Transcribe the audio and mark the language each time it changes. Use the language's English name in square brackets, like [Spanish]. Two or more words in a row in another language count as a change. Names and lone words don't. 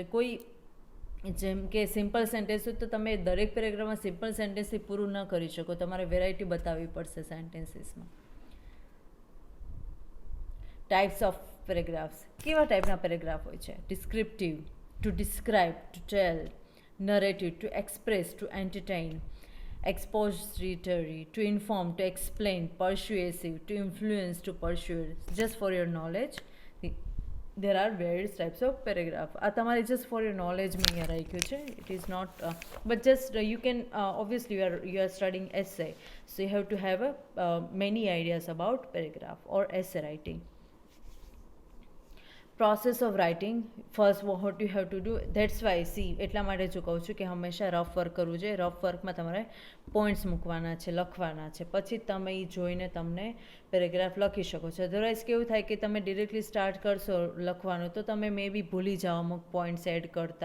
[Gujarati] કોઈ જેમ કે [English] simple sentence [Gujarati] હોય તો તમે દરેક પેરેગ્રાફમાં [English] simple sentence [Gujarati] પૂરું ન કરી શકો, તમારે વેરાયટી બતાવવી પડશે સેન્ટેન્સીસમાં. [English] types of paragraphs, [Gujarati] કેવા ટાઈપના પેરેગ્રાફ હોય છે? [English] descriptive, to describe, to tell. narrative, to express, to entertain. Expository, to inform, to explain. Persuasive, to influence, to persuade. Just for your knowledge, there are various types of paragraph. [Gujarati] આ તમારે [English] just for your knowledge [Gujarati] મેં અહીંયા રાખ્યું છે. [English] It is not but just you can obviously you are studying essay, so you have to have many ideas about paragraph or essay writing. process of writing first what you have to do. that's why see [Gujarati] એટલા માટે જો કહું છું કે હંમેશા [English] rough work [Gujarati] કરવું જોઈએ. [English] rough work [Gujarati] તમારે પોઈન્ટ્સ મૂકવાના છે, લખવાના છે, પછી તમે એ જોઈને તમને પેરેગ્રાફ લખી શકો છો. અધરવાઇઝ કેવું થાય કે તમે [English] directly start [Gujarati] કરશો લખવાનું તો તમે [English] may be [Gujarati] ભૂલી જાઓ અમુક [English] points add [Gujarati] કરતા.